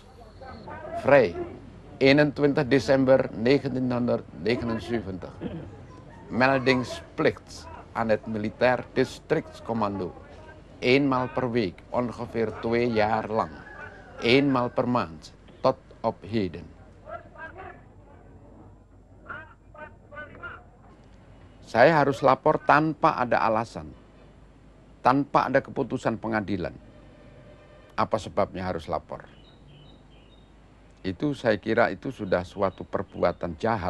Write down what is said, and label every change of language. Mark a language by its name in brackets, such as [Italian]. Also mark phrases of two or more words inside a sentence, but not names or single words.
[Dutch] Vrij, 21 december 1979. Meldingsplicht aan het militair districtscommando. Eenmaal per week, ongeveer 2 jaar lang. Eenmaal per maand, tot op heden. [Indonesian] Saya harus lapor tanpa ada alasan. Tanpa ada keputusan pengadilan. Apa sebabnya harus lapor? Itu saya kira itu sudah suatu perbuatan jahat.